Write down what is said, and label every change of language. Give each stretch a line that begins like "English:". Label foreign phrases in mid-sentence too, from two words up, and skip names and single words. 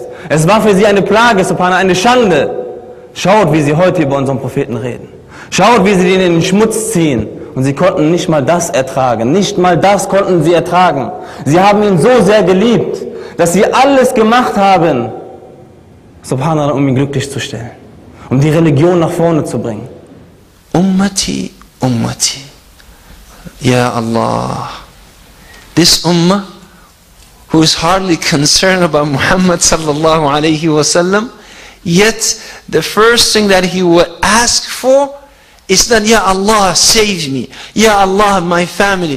German: Es war für sie eine Plage, subhanallah, eine Schande. Schaut, wie sie heute über unseren Propheten reden. Schaut, wie sie ihn in den Schmutz ziehen. Und sie konnten nicht mal das ertragen. Nicht mal das konnten sie ertragen. Sie haben ihn so sehr geliebt, dass sie alles gemacht haben, subhanallah, um ihn glücklich zu stellen. Um die Religion nach vorne zu bringen.
Arabic: أمتي، أمتي. يا الله.
English: This ummah, who is hardly concerned about Muhammad
Arabic: صلى الله عليه وسلم,
English: yet the first thing that he would ask for is that,
Arabic: يا الله,
English: save me.
Arabic: يا الله,
English: my family.